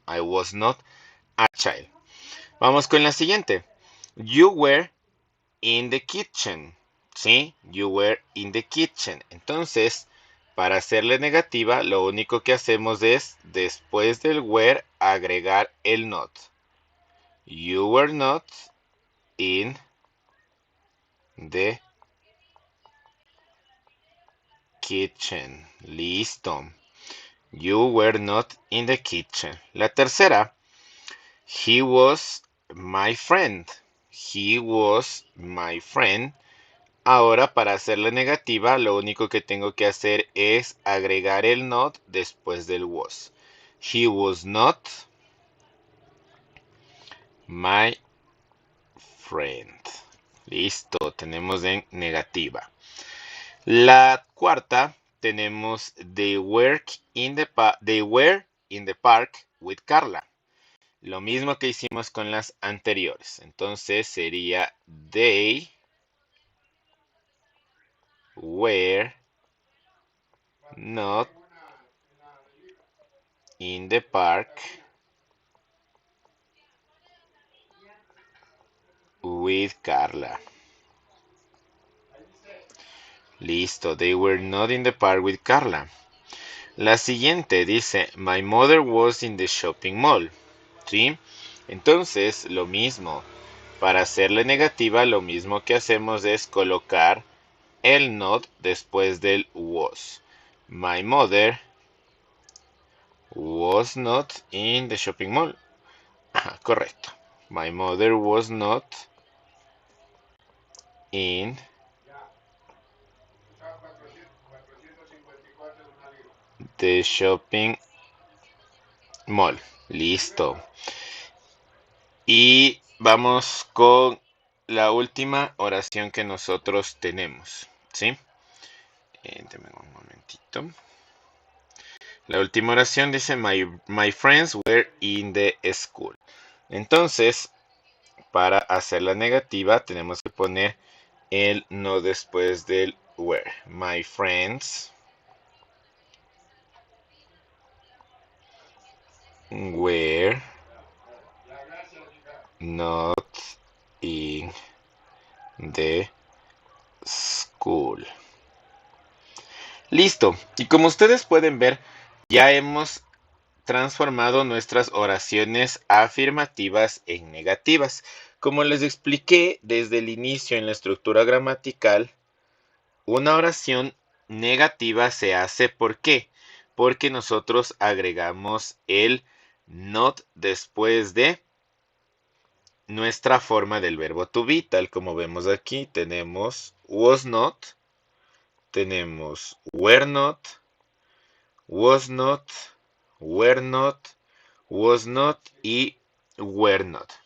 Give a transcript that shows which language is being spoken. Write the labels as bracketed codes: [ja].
[en] I was not a child. [es] Vamos con la siguiente. [en] You were in the kitchen. [es] ¿Sí? [en] You were in the kitchen. [es] Entonces, para hacerle negativa, lo único que hacemos es, después del were, agregar el not. [en] You were not in the kitchen. [es] Listo. [en] You were not in the kitchen. [es] La tercera. [en] He was my friend. He was my friend. [es] Ahora, para hacerla negativa, lo único que tengo que hacer es agregar el not después del was. [en] He was not my friend. [es] Listo, tenemos en negativa. La cuarta, tenemos [en] they were in the park with Carla. [es] Lo mismo que hicimos con las anteriores. Entonces sería [en] they were not in the park with Carla. [es] Listo, [en] they were not in the park with Carla. [es] La siguiente dice, [en] my mother was in the shopping mall. [es] ¿Sí? Entonces, lo mismo. Para hacerle negativa, lo mismo que hacemos es colocar el not después del was. [en] My mother was not in the shopping mall. [es] Ajá, correcto. [en] My mother was not in the shopping mall. [es] Listo. Y vamos con la última oración que nosotros tenemos. ¿Sí? Denme un momentito. La última oración dice, [en] my friends were in the school. [es] Entonces, para hacer la negativa, tenemos que poner el no después del were. [en] My friends were not in the school. [es] Listo. Y como ustedes pueden ver, ya hemos transformado nuestras oraciones afirmativas en negativas. Como les expliqué desde el inicio en la estructura gramatical, una oración negativa se hace ¿por qué? Porque nosotros agregamos el not después de nuestra forma del verbo to be, tal como vemos aquí. Tenemos was not, tenemos were not, was not, were not, was not y were not.